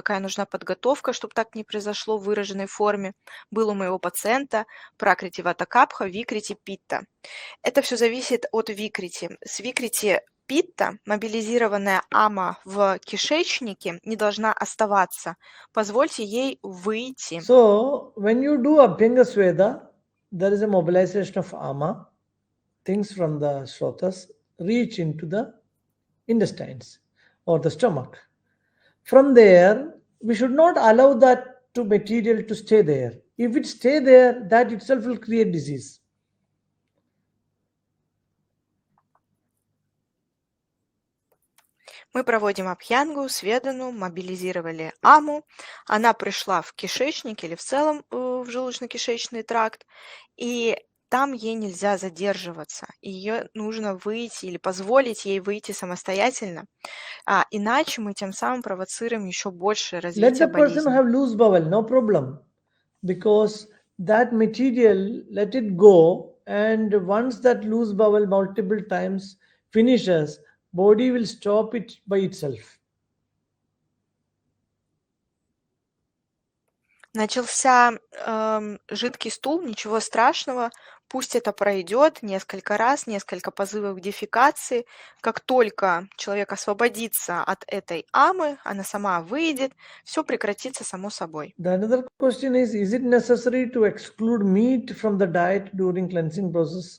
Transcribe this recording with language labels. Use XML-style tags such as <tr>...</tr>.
<ru>Какая нужна подготовка, чтобы так не произошло в выраженной форме? Был у моего пациента Пракрити Вата Капха, Викрити Питта. Это все зависит от Викрити. С Викрити Питта мобилизированная ама в кишечнике не должна оставаться. Позвольте ей выйти.</ru> <en>So, when you do Abhyanga Sveda, there is a mobilization of ama. Things from the Shrotas reach into the intestines or the stomach. From there, we should not allow that material to stay there. If it stay there, that itself will create disease.</en> <ru>Мы проводим абхьянгу, сведану, мобилизировали аму. Она пришла в кишечник или в целом в желудочно-кишечный тракт, и там ей нельзя задерживаться. Ее нужно выйти или позволить ей выйти самостоятельно. Иначе мы тем самым провоцируем еще большее развитие болезни.</ru> <en>Let the person have loose bowel, no problem. Because that material, let it go, and once that loose bowel multiple times finishes, body will stop it by itself.</en> <ru>Начался жидкий стул, ничего страшного, пусть это пройдет несколько раз, несколько позывов к дефекации. Как только человек освободится от этой амы, она сама выйдет, все прекратится само собой.</ru> <en>The another question is it necessary to exclude meat from the diet during cleansing process?</en>